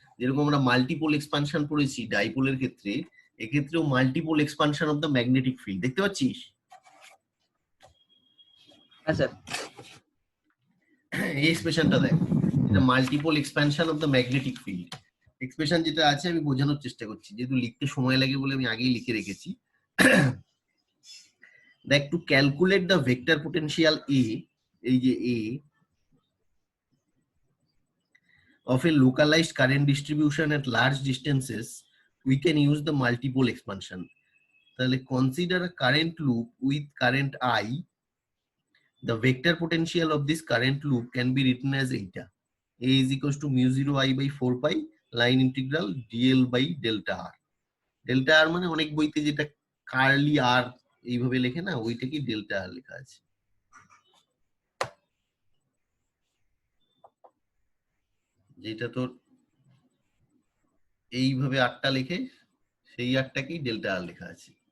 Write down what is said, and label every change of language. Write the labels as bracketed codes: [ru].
[bn] যেরকম আমরা মাল্টিপোল এক্সপানশন পড়েছি ডাইপোলের ক্ষেত্রে, এক্ষেত্রেও মাল্টিপোল expansion of the magnetic field দেখতে পাচ্ছিস? হ্যাঁ স্যার। এই এক্সপ্রেশনটা দেখ, এটা multiple expansion of the magnetic field. Expression যেটা আছে আমি বোঝানোর চেষ্টা করছি, যেহেতু লিখতে সময় লাগে বলে আমি আগেই লিখে রেখেছি। দেখ, [en] to calculate the vector potential A, [bn] এই যে [en] A of a localized current distribution at large distances, we can use the multiple expansion. [bn] তাহলে [en] consider a current loop with current I. The vector potential of this current loop can be written as eta. A is equals to μ0 I by 4 pi line integral dl by delta r. [bn] Delta r মানে অনেক বইতে যেটা curly আর এইভাবে লেখে না, ওইটা কি delta আর লেখা আছে। যেটা তোর এইভাবে আটটা লেখে, সেই আটটাকেই ডেল্টা আর লেখা আছে।